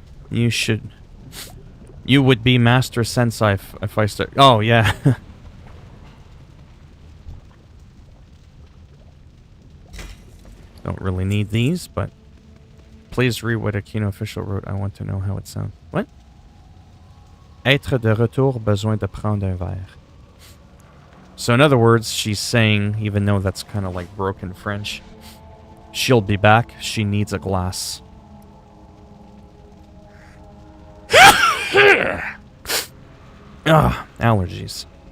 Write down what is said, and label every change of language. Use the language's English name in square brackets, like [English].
[English] You should... You would be Master Sensei if I start... Oh, yeah. Don't really need these, but... Please read what Aquino official wrote. I want to know how it sounds. What? [French] Être de retour, besoin de prendre un verre. [English] So in other words, she's saying, even though that's kind of like broken French, she'll be back. She needs a glass. Allergies.